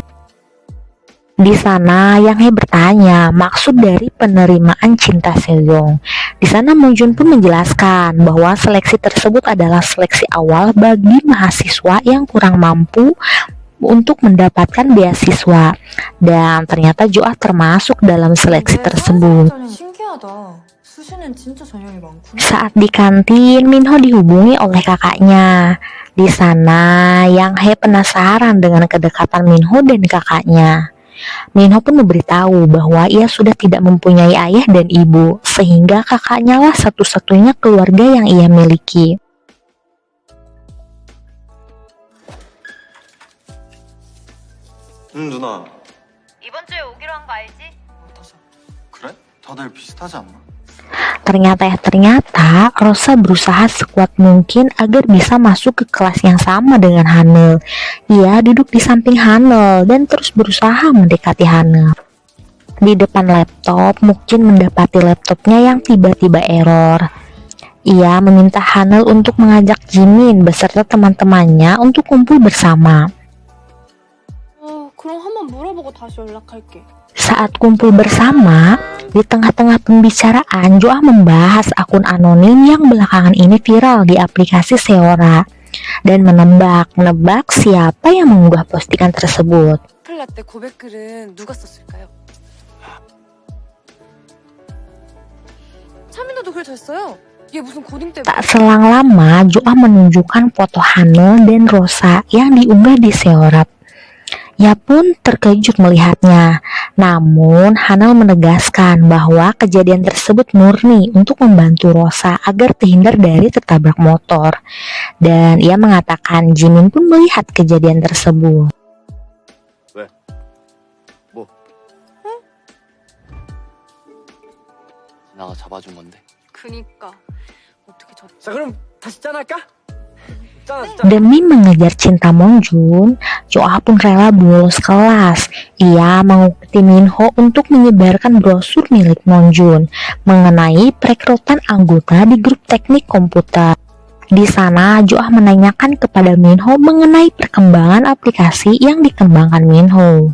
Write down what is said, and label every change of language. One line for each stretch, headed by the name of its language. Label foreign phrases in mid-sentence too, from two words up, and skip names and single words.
Indonesian: Di sana Yang Hee bertanya maksud dari penerimaan cinta Sejong. Di sana Monjun pun menjelaskan bahwa seleksi tersebut adalah seleksi awal bagi mahasiswa yang kurang mampu untuk mendapatkan beasiswa. Dan ternyata Joah termasuk dalam seleksi tersebut.
Korean: 신기하다. 수시는 진짜 전형이 많구나.
Indonesian: Saat di kantin, Minho dihubungi oleh kakaknya. Di sana Yang Hee penasaran dengan kedekatan Minho dan kakaknya. Minho pun memberitahu bahwa ia sudah tidak mempunyai ayah dan ibu, sehingga kakaknya lah satu-satunya keluarga yang ia miliki.
Korean: 누나. 이번 주에 오기로 한 거 알지? 그래? 다들 비슷하지 않나?
Indonesian: Ternyata Rosa berusaha sekuat mungkin agar bisa masuk ke kelas yang sama dengan Hanul. Ia duduk di samping Hanul dan terus berusaha mendekati Hanul. Di depan laptop, Mukjin mendapati laptopnya yang tiba-tiba error. Ia meminta Hanul untuk mengajak Jimin beserta teman-temannya untuk kumpul bersama.
Korean: 그럼 한번 물어보고 다시 연락할게.
Indonesian: Saat kumpul bersama, di tengah-tengah pembicaraan, Joah membahas akun anonim yang belakangan ini viral di aplikasi Seora dan menebak siapa yang mengunggah postingan tersebut.
Korean: 플라떼 고백글은 누가 썼을까요? 차민호도 글 잘 써요. 얘 무슨 고딩 때
Indonesian: Tak selang lama, Joah menunjukkan foto Hanul dan Rosa yang diunggah di Seora. Ia pun terkejut melihatnya. Namun, Hanul menegaskan bahwa kejadian tersebut murni untuk membantu Rosa agar terhindar dari tertabrak motor. Dan ia mengatakan Jimin pun melihat kejadian tersebut.
Korean: 뭐? 나가 잡아준 건데. 그니까 어떻게 저 자 그럼 다시 짠할까? 짠.
Indonesian: Demi mengejar cinta Monjun, Joah pun rela bolos kelas. Ia mengikuti Minho untuk menyebarkan brosur milik Monjun mengenai perekrutan anggota di grup teknik komputer. Di sana, Joah menanyakan kepada Minho mengenai perkembangan aplikasi yang dikembangkan Minho.